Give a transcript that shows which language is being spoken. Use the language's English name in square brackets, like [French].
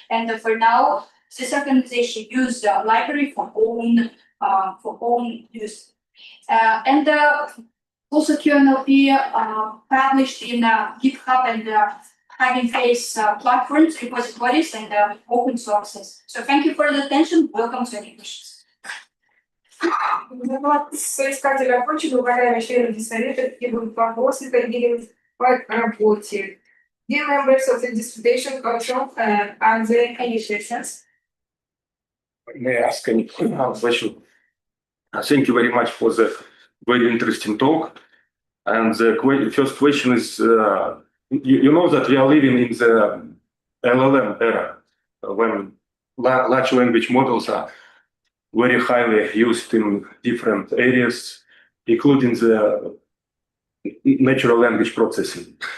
[English] And for now, this organization used the library for own use. And also QNLP published in GitHub and Hugging Face platforms, repositories, and open sources. So thank you for the attention. Welcome to any questions. [Russian] Соискателя почты, уважаемые члены диссовета, какие будут вопросы, коллеги, по работе. [English] Dear members of the dissertation commission, are there any questions? May I ask any question? Thank you very much for the very interesting talk. And the first question is, you know that we are living in the LLM era, when large language models are very highly used in different areas, including the natural language processing.